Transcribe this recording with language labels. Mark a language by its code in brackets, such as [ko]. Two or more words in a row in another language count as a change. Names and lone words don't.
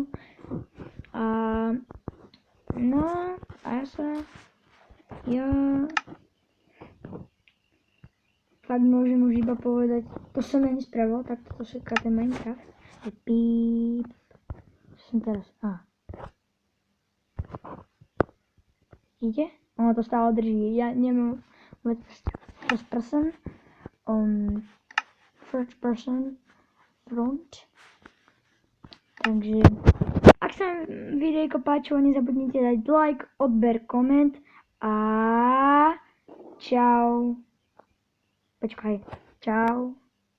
[sk] A ja fakt môžem už iba povedať, to som ja nespravil, tak toto všetko ten Minecraft. Píp. Som teraz, vidíte? Ono to stále drží. Ja nemám [en] first person front. [sk] Takže ak sa videjko páčilo, nezabudnite dať like, odber, koment a čau. Počkaj, čau.